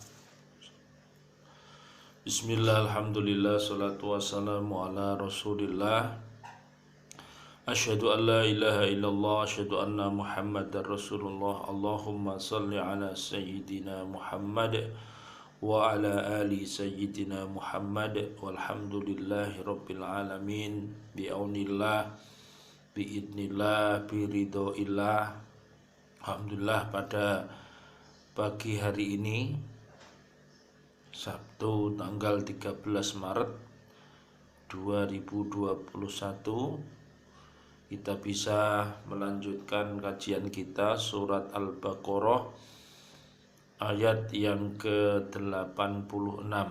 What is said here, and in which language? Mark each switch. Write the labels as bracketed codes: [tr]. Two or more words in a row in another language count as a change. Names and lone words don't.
[ar] بِسْمِ اللَّهِ، الْحَمْدُ لِلَّهِ، الصَّلَاةُ وَالسَّلَامُ عَلَى رَسُولِ اللَّهِ. أَشْهَدُ أَنْ لَا إِلَٰهَ إِلَّا اللَّهُ، أَشْهَدُ أَنَّ مُحَمَّدًا رَسُولُ اللَّهِ. اللَّهُمَّ صَلِّ عَلَى سَيِّدِنَا مُحَمَّدٍ وَعَلَى آلِ سَيِّدِنَا مُحَمَّدٍ. وَالْحَمْدُ لِلَّهِ رَبِّ الْعَالَمِينَ. بِعَوْنِ اللَّهِ، بِإِذْنِ اللَّهِ، بِرِضَى اللَّهِ. [id] Alhamdulillah, pada pagi hari ini Sabtu tanggal 13 Maret 2021 kita bisa melanjutkan kajian kita surat Al-Baqarah ayat yang ke-86.